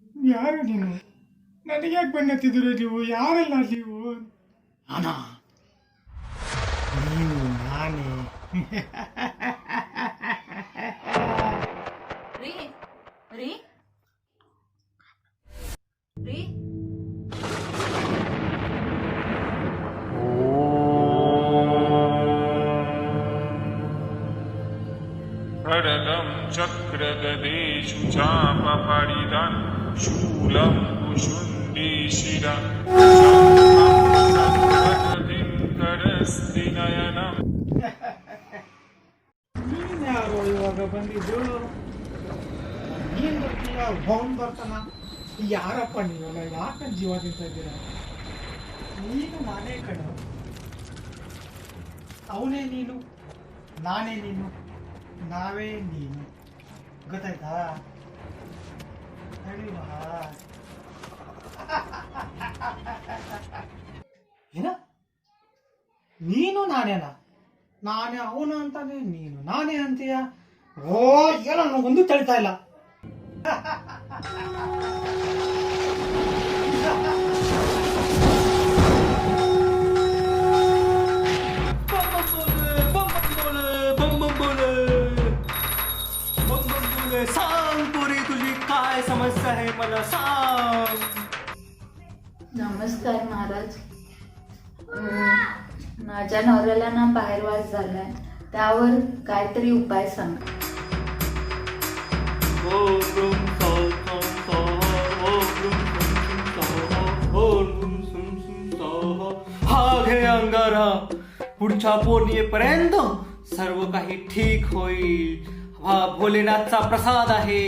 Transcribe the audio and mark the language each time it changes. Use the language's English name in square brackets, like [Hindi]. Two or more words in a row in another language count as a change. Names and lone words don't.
[Kannada] ಯಾರು ನೀನು? ನನಗೆ ಯಾಕೆ ಬೆನ್ನತ್ತಿದ್ದೀರ ನೀವು? ಯಾರಲ್ಲ ನೀವು? ಅಣ್ಣ ನೀನು ನಾನೇ. ರೀ ರೀ ರೀ [Sanskrit] खड्गं चक्रगदेषु चापपरिदं शूलं कुशुण्डीशिरा करस्तिनयनम् [Kannada] ನೀನು ಯಾರು ಇವಾಗ ಬಂದಿದ್ದು? ನೀನು ಬರ್ತೀಯ, ಭವನ್ ಬರ್ತಾನ? ಯಾರಪ್ಪ ನೀವಲ್ಲ? ಯಾಕೆ ಜೀವ ತಿಂತ ಇದ್ದೀರಾ? ನೀನು ನಾನೇ ಕಣ. ಅವನೇ ನೀನು, ನಾನೇ ನೀನು, ನಾವೇ ನೀನು. ಗೊತ್ತಾಯ್ತಾ? ನಡಿವಾ. ಏನ? ನೀನು ನಾನೇನ? ನಾನೇ ಅವನು ಅಂತಾನೆ ನೀನು ನಾನೇ ಅಂತೀಯ? ಓ ಏನೋ ನನಗೆ ಒಂದು ತಿಳಿತಾ ಇಲ್ಲ. [Marathi] सांग पोरी तुझी काय समस्या आहे मला सांग. नमस्कार महाराज. माझ्या नवऱ्याला ना बाहेरवास झालाय, त्यावर काहीतरी उपाय सांगा. [Sanskrit] ओम ह्रुम सौ सौ सौः, ओम ह्रुम सुम सुम सौः, ओम ह्रुम सुम सुम सौः. [Marathi] हा घे अंगारा. पुढच्या पौर्णिमेपर्यंत सर्व काही ठीक होईल. हा भोलेनाथचा प्रसाद आहे.